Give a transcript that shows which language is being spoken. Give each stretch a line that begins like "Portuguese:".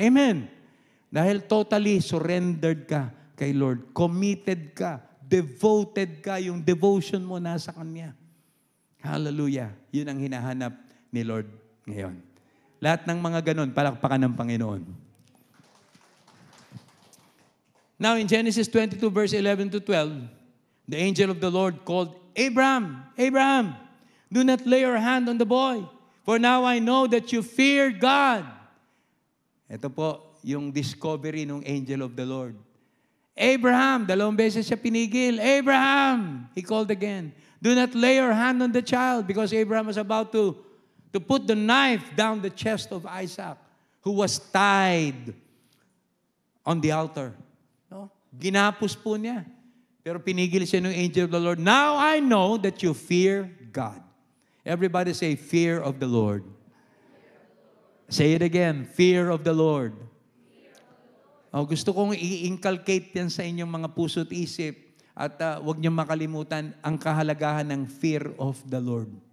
Filipino: Amen. Dahil totally surrendered ka kay Lord. Committed ka. Devoted ka. Yung devotion mo nasa Kanya. Hallelujah. Yun ang hinahanap ni Lord ngayon. Lahat ng mga ganon, palakpakan ng Panginoon.
English: Now in Genesis 22 verse 11 to 12, the angel of the Lord called, Abraham, Abraham, do not lay your hand on the boy, for now I know that you fear God.
Filipino: Ito po yung discovery ng
English: angel of the Lord.
Filipino: Abraham, dalawang beses siya pinigil.
English: Abraham, he called again. Do not lay your hand on the child, because Abraham was about to put the knife down the chest of Isaac, who was tied on the altar.
Filipino: No? Ginapos po niya. Pero pinigil siya ng
English: angel of the Lord. Now I know that you fear God. Everybody say, fear of the Lord. Say it again, fear of the Lord.
Filipino: Oh, gusto kong i-inculcate yan sa inyong mga puso't isip at huwag niyong makalimutan ang kahalagahan ng
English: fear of the Lord.